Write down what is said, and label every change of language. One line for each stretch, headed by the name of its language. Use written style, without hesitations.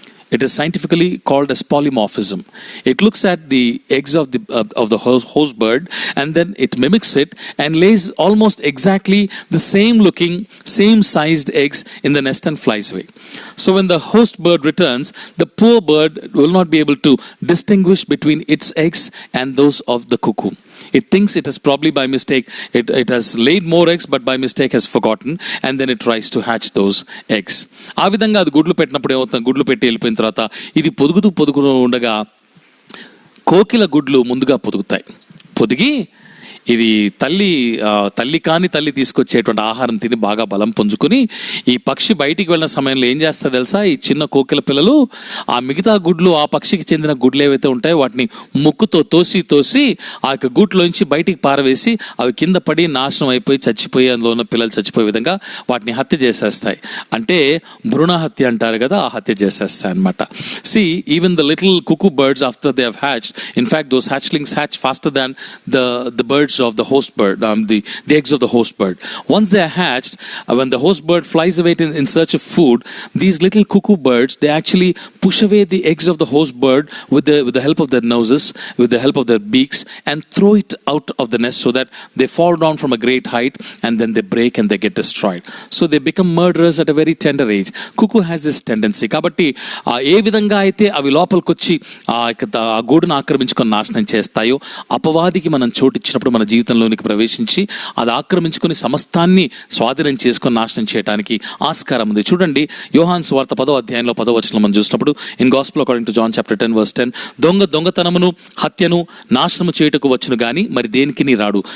English: It is scientifically called as polymorphism. It looks at the eggs of the host bird and then it mimics it and lays almost exactly the same looking, same sized eggs in the nest and flies away. So when the host bird returns, the poor bird will not be able to distinguish between its eggs and those of the cuckoo. It thinks it has probably by mistake, it has laid more eggs but by mistake has forgotten, and then it tries to hatch those eggs.
Telugu: ఆ విధంగా అది గుడ్లు పెట్టినప్పుడు ఏమవుతుంది, గుడ్లు పెట్టి వెళ్ళిపోయిన తర్వాత ఇది పొదుగుతూ ఉండగా కోకిల గుడ్లు ముందుగా పొదిగి ఇది తల్లి తీసుకొచ్చేటువంటి ఆహారం తిని బాగా బలం పుంజుకుని ఈ పక్షి బయటికి వెళ్ళిన సమయంలో ఏం చేస్తుంది తెలుసా, ఈ చిన్న కోకిల పిల్లలు ఆ మిగతా గుడ్లు ఆ పక్షికి చెందిన గుడ్లు ఏవైతే ఉంటాయో వాటిని ముక్కుతో తోసి ఆ యొక్క గూట్లోంచి బయటికి పారవేసి అవి కింద పడి నాశనం అయిపోయి చచ్చిపోయి అందులో ఉన్న పిల్లలు చచ్చిపోయే విధంగా వాటిని హత్య చేసేస్తాయి. అంటే భ్రూణ హత్య అంటారు కదా, ఆ హత్య చేసేస్తాయి అనమాట.
English: See, even the little cuckoo birds after they have hatched, in fact those hatchlings hatch faster than the birds birds of the host bird, the eggs of the host bird. Once they are hatched, when the host bird flies away in search of food, these little cuckoo birds, they actually push away the eggs of the host bird with the help of their noses, with the help of their beaks, and throw it out of the nest so that they fall down from a great height and then they break and they get destroyed. So they become murderers at a very tender age. Cuckoo has this tendency.
Telugu: కాబట్టి ఏ విధంగా అయితే అవి లోపలికొచ్చి ఆ గూడును ఆక్రమించుకొని నాశనం చేస్తాయో, అపవాదికి మనం చోటిచ్చినప్పుడు మన జీవితంలోనికి ప్రవేశించి అది ఆక్రమించుకొని సమస్తాన్ని స్వాధీనం చేసుకొని నాశనం చేయడానికి ఆస్కారం ఉంది. చూడండి, యోహాను సువార్త 10వ అధ్యాయంలో 10వ వచనం మనం చూసినప్పుడు,
English: in gospel according to John chapter 10 verse 10,
Telugu: దొంగతనమును హత్యను నాశనము చేయుటకు వచ్చును గాని మరి దేనికిని రాడు.